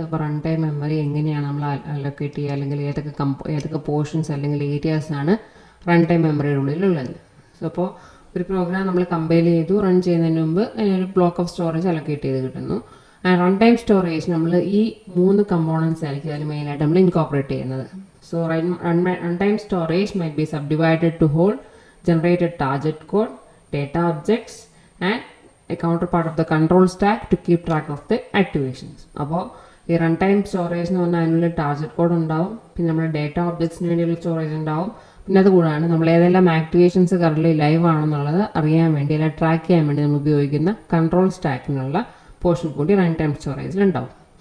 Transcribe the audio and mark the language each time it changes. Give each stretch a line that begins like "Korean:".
Malayalam: അപ്പോൾ run time memory എങ്ങനെയാണ് നമ്മൾ അലോക്കേറ്റ് ചെയ്യുക, അല്ലെങ്കിൽ ഏതൊക്കെ പോർഷൻസ് അല്ലെങ്കിൽ ഏരിയാസാണ് റൺ ടൈം മെമ്മറിയുടെ ഉള്ളിലുള്ളത്. സോ അപ്പോൾ ഒരു പ്രോഗ്രാം നമ്മൾ കമ്പൈൽ ചെയ്തു റൺ ചെയ്യുന്നതിന് മുമ്പ് അതിനൊരു ബ്ലോക്ക് ഓഫ് സ്റ്റോറേജ് അലോക്കേറ്റ് ചെയ്ത് കിട്ടുന്നു. റൺ ടൈം സ്റ്റോറേജ് നമ്മൾ ഈ 3 കമ്പോണൻസ് ആയിരിക്കും അതിൽ മെയിനായിട്ട് നമ്മൾ ഇൻകോപ്പറേറ്റ് ചെയ്യുന്നത്.
English: So run time storage might be subdivided to hold generated target code, data objects and a counterpart of the control stack to keep track of the activations.
Malayalam: അപ്പോൾ ഈ run time storage എന്ന് പറഞ്ഞാൽ അതിനുള്ള target code ഉണ്ടാവും, പിന്നെ നമ്മുടെ data ഒബ്ജക്ട്സിന് വേണ്ടിയുള്ള storage ഉണ്ടാവും, പിന്നെ അതുകൂടാണ് നമ്മൾ ഏതെല്ലാം ആക്ടിവേഷൻസ് കറൻറ്റ്ലി ലൈവ് ആണെന്നുള്ളത് അറിയാൻ വേണ്ടി അല്ലെങ്കിൽ ട്രാക്ക് ചെയ്യാൻ വേണ്ടി നമ്മൾ ഉപയോഗിക്കുന്ന കൺട്രോൾ സ്റ്റാക്കിനുള്ള പോർഷൻ കൂടി റൺ ടൈം സ്റ്റോറേജിൽ ഉണ്ടാവും.